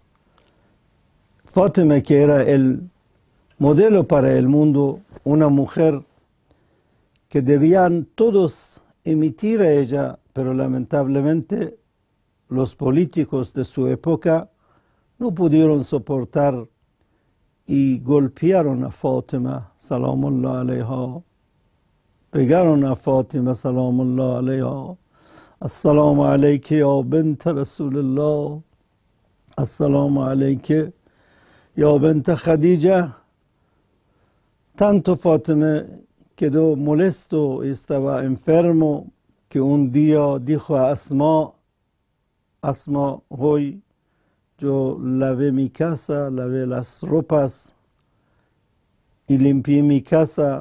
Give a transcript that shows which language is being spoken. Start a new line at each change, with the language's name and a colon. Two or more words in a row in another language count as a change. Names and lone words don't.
Spanish: Fátima, que era el modelo para el mundo, una mujer que debían todos imitar a ella, pero lamentablemente los políticos de su época no pudieron soportar y golpearon a Fátima,
Arabic: سلام الله عليها.
Spanish: Pegaron a Fátima,
Arabic: سلام الله عليها. السلام عليك يا بنت رسول الله. السلام عليك يا بنت خديجة.
Spanish: Tanto Fátima quedó molesto y estaba enfermo que un día dijo a Asma, hoy yo lavé mi casa, lavé las ropas y limpié mi casa.